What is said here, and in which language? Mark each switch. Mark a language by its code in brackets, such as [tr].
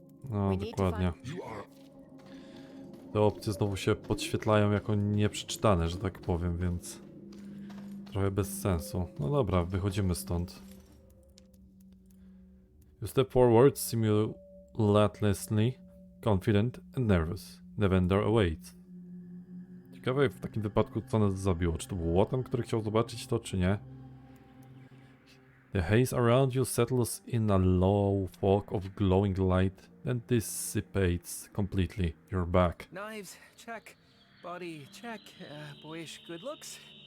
[pl] No, dokładnie. Te opcje znowu się podświetlają jako nieprzeczytane, że tak powiem, więc... Trochę bez sensu. No dobra, wychodzimy stąd. [en] You step forward, simultaneously confident and nervous. Nevendar awaits. [pl] Ciekawe w takim wypadku, co nas zabiło. Czy to był Wotan, który chciał zobaczyć to, czy nie? [en] The haze around you settles in a low fog of glowing light and dissipates completely. You're back. Knives, check. Body, check. Boyish good looks.